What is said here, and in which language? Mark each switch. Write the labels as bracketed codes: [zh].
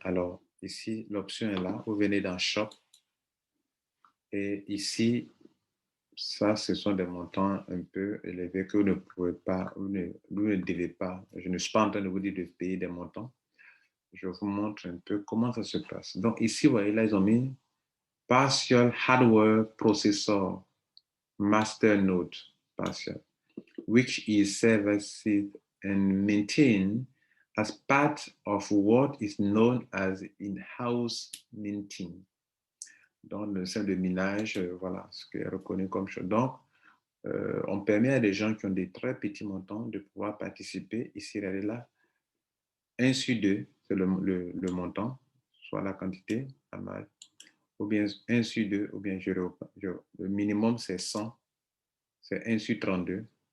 [fr] Alors, ici, l'option est là. Vous venez dans Shop. Et ici, ça, ce sont des montants un peu élevés que vous ne pouvez pas, vous ne devez pas. Je ne suis pas en train de vous dire de payer des montants. Je vous montre un peu comment ça se passe. Donc, ici, vous voyez, là, ils ont mis [en] Partial Hardware Processor Master Partial, which is serviced and maintained as part of what is known as in-house minting. [fr] Donc, le sein de minage, voilà, ce qui est reconnu comme chose. Donc, on permet à des gens qui ont des très petits montants de pouvoir participer. Ici, elle est là. 1 sur 2, c'est le montant, soit la quantité, ou bien 1 sur 2, ou bien le minimum, c'est 100, c'est 1 sur 32.